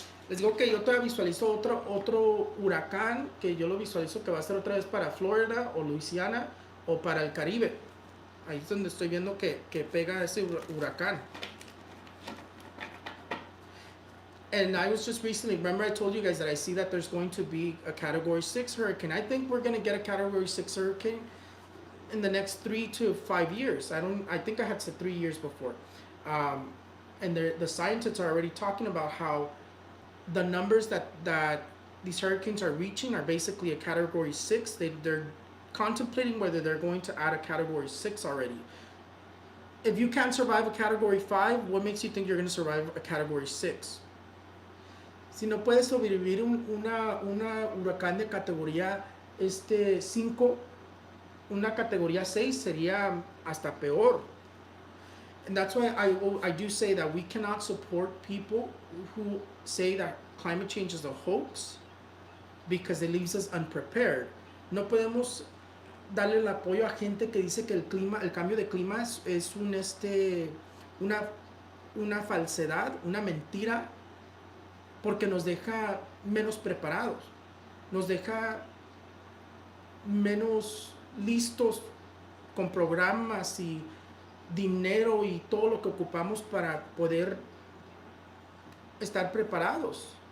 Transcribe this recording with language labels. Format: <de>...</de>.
<es>Les digo que yo todavía visualizo otro huracán, que yo lo visualizo que va a ser otra vez para Florida o Louisiana o para el Caribe. Ahí es donde estoy viendo que pega ese huracán.</es> <en>And I was just recently, remember I told you guys that I see that there's going to be a Category 6 hurricane. I think we're going to get a Category 6 hurricane in the next 3 to 5 years. I think I had said 3 years before. And the scientists are already talking about how the numbers that these hurricanes are reaching are basically a Category 6. They're contemplating whether they're going to add a Category 6 already. If you can't survive a Category 5, what makes you think you're going to survive a Category 6?</en> <es>Si no puedes sobrevivir una huracán de categoría 5, una categoría 6 sería hasta peor.</es> <en>And that's why I do say that we cannot support people who say that climate change is a hoax because it leaves us unprepared.</en> <es>No podemos darle el apoyo a gente que dice que el cambio de clima es una, una falsedad, una mentira, porque nos deja menos preparados, nos deja menos listos con programas y dinero y todo lo que ocupamos para poder estar preparados.</es>